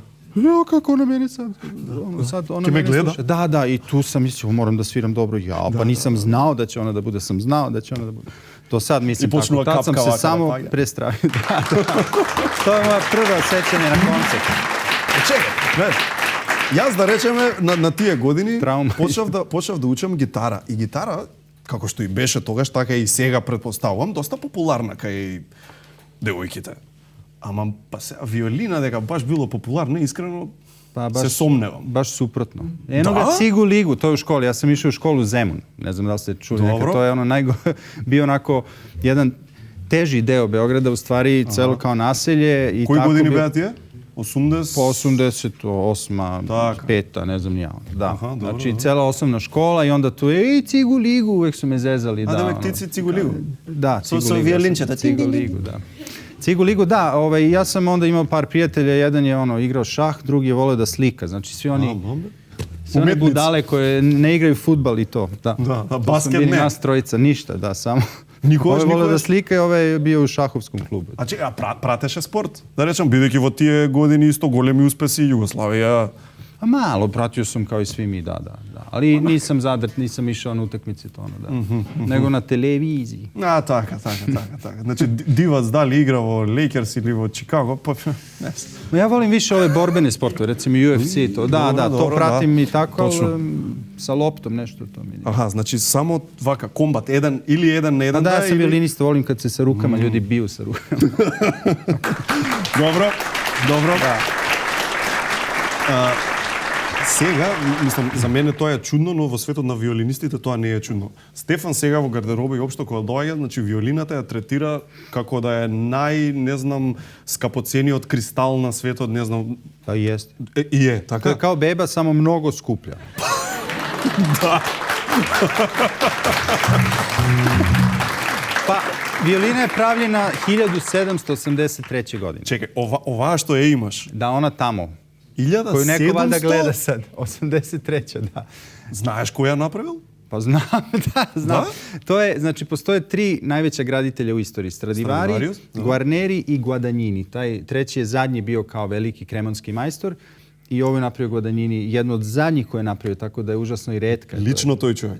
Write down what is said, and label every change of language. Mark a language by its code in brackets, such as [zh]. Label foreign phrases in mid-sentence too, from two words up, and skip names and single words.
[sr] Ja, kako ona mene sad... Ti me gleda? Da, i tu sam mislio, moram da sviram dobro. Pa nisam znao da će ona da bude, sam znao da će ona da bude. To sad mislim tako. Tad sam se samo prestravio. To je moja prva sećanja na koncert. Čekaj, [mk] јас да речеме на тие години почнав да учам гитара. И гитара, како што и беше тогаш, така и сега претпоставувам, доста популарна кај девојките. Ама па се виолина дека баш било популарно, искрено се сомневам. [sr] Baš suprotno. Eno ga Cigu Ligu, to je u školi. Ja sam išao u školu Zemun. Ne znam da li ste čuli nekad. To je bio onako jedan teži deo Beograda, u stvari celo kao naselje. [mk] Кои години беа ти е? [sr] 80? Po 88, 5, ne znam ja. Da. Znači, cela osnovna škola i onda tu je Cigu Ligu, uvek su me zezali. A da uvek ti si Cigu Ligu? Da, Cigu Ligu. Sa violinčeta. Cigu Ligu, da. Cigu Ligu, da. Ja sam onda imao par prijatelja. Jedan je igrao šah, drugi je voleo da slika. Znači, svi oni... Sve one budale koje ne igraju fudbal i to. Da, basket ne. Bili nas trojica, ništa, da, samo... Ove voleo da slika i ove je bio u šahovskom klubu. [mk] A pratеше спорт? Да речем, бидејќи во тие години исто големи успеси Југославија. [sr] A malo, pratio sam kao i svi mi, da. Ali nisam zadrt, nisam išao na utakmice to, da. Nego na televiziji. [mk] A, така. [sr] Znači, divac da li igra vo Lakers ili vo Chicago, pa ne znam. Ja volim više ove borbene sportove, recimo UFC, to. Da, to pratim i tako, ali sa loptom nešto to mi je. Aha, znači samo vaka, kombat, jedan ili jedan na jedan. Da, ja sam violinista, volim kad se sa rukama ljudi biju sa rukama. Dobro. [mk] Сега, мислам, за мене тоа е чудно, но во светот на виолинистите тоа не е чудно. Стефан сега во гардероба и општо кога доаѓа, значи виолината ја третира како да е не знам, скапоцениот кристал на светот, не знам. Па јест. И е, така? Тоа е као беба, само многу скупља. Да. [sr] Па, виолина е правljena 1783. godine. Čekaj, ova što je imaš? Da, ona tamo. 1700? Koju neko valjda gleda sad. 83. da. [mk] Знаеш кој ја направил? [sr] Pa znam. To je, znači, postoje 3 najveća graditelja u istoriji. Stradivari, Guarneri i Guadagnini. Taj treći je zadnji bio kao veliki kremonski majstor. I ovo je napravio Guadagnini, jedno od zadnjih koje je napravio, tako da je užasno i retka. [mk] Lično тој човек?